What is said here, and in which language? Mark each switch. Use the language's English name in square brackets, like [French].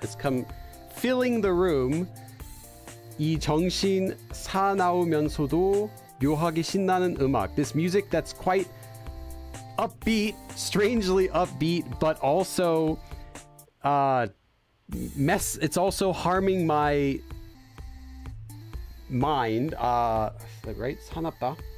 [English] It's come filling the room. [Korean] 이 정신 사나우면서도 묘하게 신나는 음악. [English] This music that's quite upbeat, strangely upbeat, but also it's also harming my mind. Is that right? 사납다.